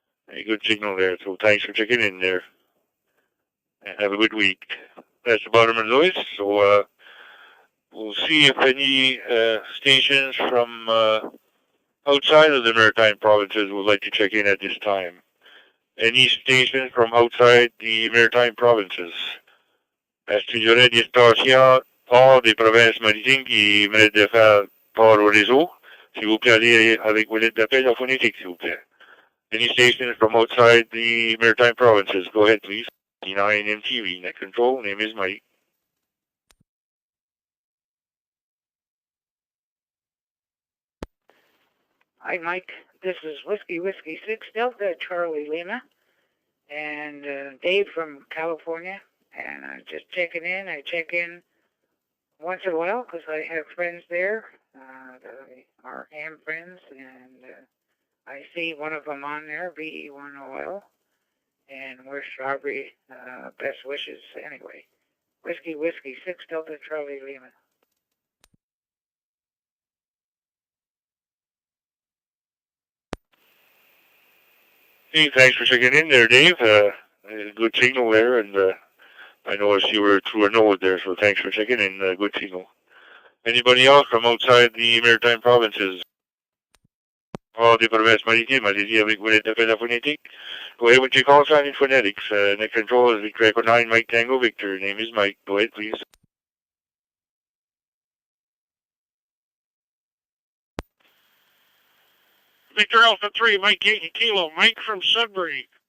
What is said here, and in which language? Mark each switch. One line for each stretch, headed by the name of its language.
English: A good signal there, so thanks for checking in there. And have a good week. That's the bottom of the list, so we'll see if any stations from outside of the Maritime Provinces would like to check in at this time. Any stations from outside the Maritime Provinces?
French: Est-ce qu'il y aurait des stations hors des provinces maritimes qui méritent de faire part au réseau? S'il vous plaît, allez avec vos lettres d'appel en phonétique, s'il vous plaît.
English: Any stations from outside the Maritime Provinces? Go ahead, please. E9 MTV, net control. Name is Mike. Hi, Mike. This is Whiskey 6 Delta Charlie Lima. And Dave from California. And I'm just checking in. I check in once in a while because I have friends there that are ham friends. And I see one of them on there, VE1OL. And we're Strawberry. Best wishes anyway. Whiskey, 6 Delta Charlie Lima. Hey, thanks for checking in there, Dave. Good signal there, and I noticed you were through a node there, so thanks for checking in. Good signal. Anybody else from outside the Maritime provinces?
French: Oh, des provinces maritimes, allez-y avec vos appels phonétiques.
English: Go ahead with your call sign in phonetics. Next control is Victor Echo 9, Mike Tango Victor. Name is Mike. Go ahead, please. Victor Alpha 3, Mike Yankee Kilo, Mike from Sudbury.